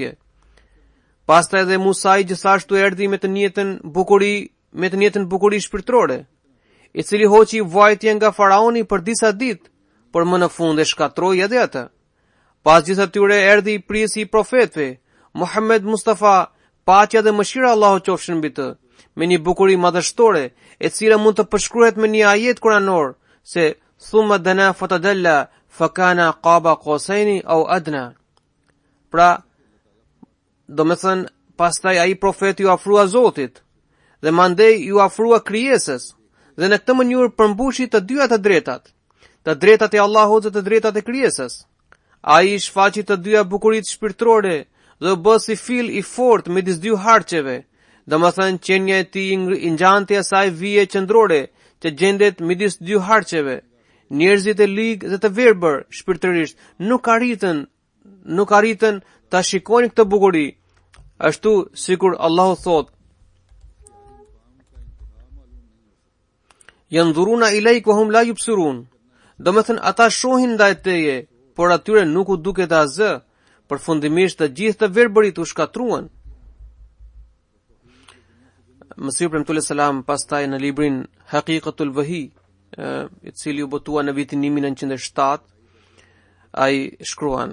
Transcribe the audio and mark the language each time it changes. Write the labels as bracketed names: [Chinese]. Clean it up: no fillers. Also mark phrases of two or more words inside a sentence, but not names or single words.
[Albanian] Pastaj edhe Musa i gjithashtu erdhi me të njëjtën bukuri me të njëjtën bukuri shpirtërore, i cili hoqi vajtje nga faraoni për disa ditë, por më në fund e shkatroi edhe atë. Pas gjithë atyre erdhi i prisi i profetëve, Muhammed Mustafa, paqja dhe mëshira e Allahut qofshin mbi të, me një bukuri madhështore, e cila mund të përshkruhet me një ajet kuranor, se [Arabic] ثم دنا فتدلى فكان قاب قوسين أو أدنى. [Albanian] Pra, do me thënë, pastaj ai profeti ju afrua Zotit, dhe mandej ju afrua krijesës, dhe në këtë mënyrë përmbushi të dyja të drejtat e Allahut dhe të drejtat e krijesës. Ai shfaqi të dyja bukuritë shpirtërore dhe u bë si fil i fortë midis dy harçeve, domethënë qenia e tij i ngjante asaj vije qendrore që gjendet midis dy harçeve. Njerëzit e ligë dhe të verbër shpirtërisht nuk arritën ta shikojnë këtë bukuri, ashtu sikur Allahu thot: [Arabic] ينظرون إليك وهم لا يبصرون. [Albanian] Domethënë ata shohin ndaj teje, por atyre nuk u duket asgjë. Përfundimisht të gjithë të verbërit u shkatruan. Mesihu premtues selam pastaj në librin Haqiqatul Wahi, i cili u botua në vitin 1907, ai shkruan.